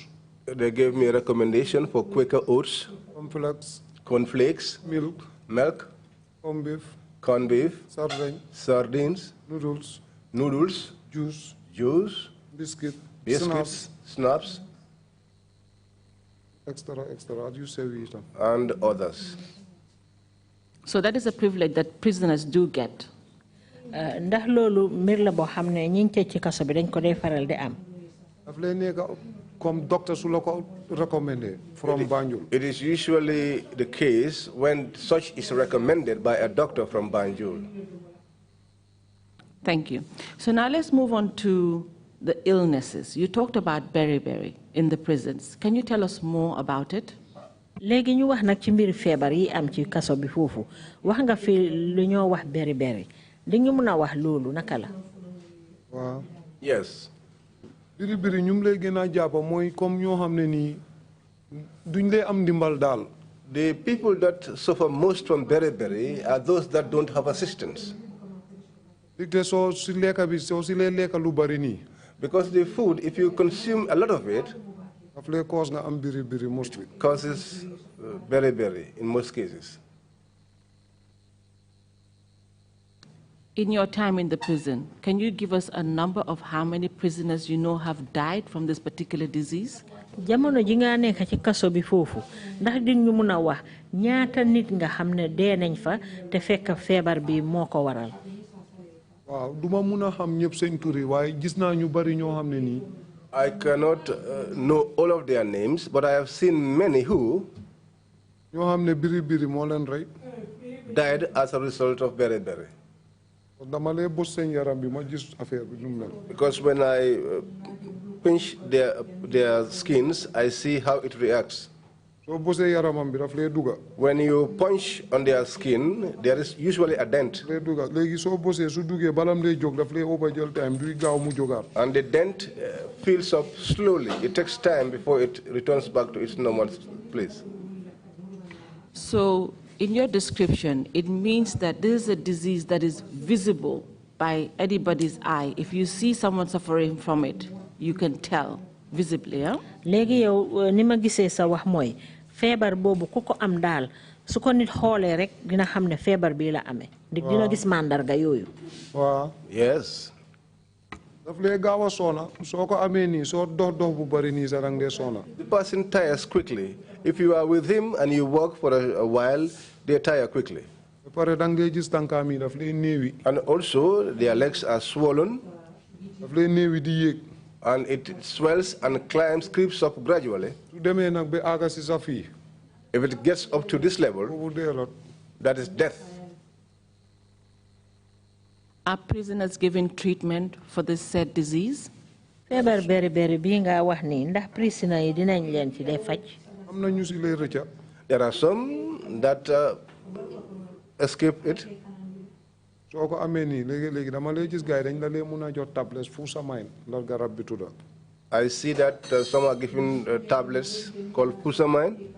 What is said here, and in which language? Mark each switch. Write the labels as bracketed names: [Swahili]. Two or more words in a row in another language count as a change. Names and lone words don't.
[English] They gave me a recommendation for Quaker oats, cornflakes, milk, corned beef, sardines, noodles, juice, biscuits, snaps, extra, you say and others. So that is a privilege that prisoners do get. [Wolof] Ndax lolu mbir la bo xamne ñi ci kasso bi dañ ko dé faral di am. Daf lay nekk [French] comme docteur [Wolof] su la ko recommendé from Banjul. [English] It is usually the case when such is recommended by a doctor from Banjul. Thank you. So now let's move on to the illnesses. You talked about beriberi in the prisons. Can you tell us more about it? [Wolof] Léegi ñu wax nak ci mbir feebar yi am ci kasso bi fofu. Wax nga fi lu ñoo wax beriberi. Di ñu mëna wax lolu naka la? Waaw. [English] Yes. [Wolof] Biri ñum lay gëna jappa moy comme ñoo xamné ni duñ lay am dimbal dal. [English] The people that suffer most from beriberi are those that don't have assistance. Because the food, if you consume a lot of it, causes beriberi in most cases. In your time in the prison, can you give us a number of how many prisoners you know have died from this particular disease? [Wolof] Jamono ji nga nekk ci kasso bi fofu ndax di ñu mëna wax ñaata nit nga xamne dé nañ fa te fekk feebar bi moko waral. Waaw duma mëna xam ñepp seen tour yi waye gis na ñu bari ñoo xamne ni. [English] I cannot know all of their names, but I have seen many who [Wolof] ñoo xamne biri mo leen ray [English] died as a result of beriberi. Because when I pinch their skins, I see how it reacts. When you punch on their skin, there is usually a dent. And the dent fills up slowly. It takes time before it returns back to its normal place. So, in your description, it means that this is a disease that is visible by anybody's eye. If you see someone suffering from it, you can tell visibly. [Wolof] Legi yow ni ma gisee sa wax mooy feebar boobu ku ko am daal su ko nit xoolee rek dina xam ne feebar bii la amee. Dina gis mandarga yooyu. Waaw. [English] Yes. [Wolof] Daf lay gaaw a soona soo ko amee nii soo dox bu bari nii sa dang dee soona. [English] The person tires quickly. If you are with him and you walk for a while, they tire quickly. And also, their legs are swollen. And it swells and creeps up gradually. If it gets up to this level, that is death. Are prisoners given treatment for this said disease? [Wolof] Feebar beriberi bi nga wax ni ndax prisoner yi dinañ leen ci dé faj. [English] There are some that escape it. I see that some are given tablets called fusamine.